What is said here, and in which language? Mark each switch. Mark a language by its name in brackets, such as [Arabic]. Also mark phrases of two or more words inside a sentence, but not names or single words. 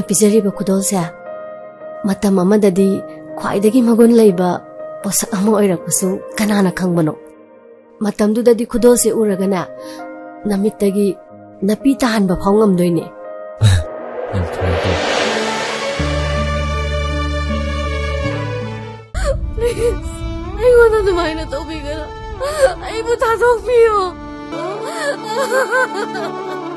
[Manipuri] pijariba khudolsa matam amadadi khwaidagi magun leiba posak ama oirakusu kanana khangbano matamdudadi khudolse uragana namittagi napi tahanba phawngam-doine [English] Please, I want to do my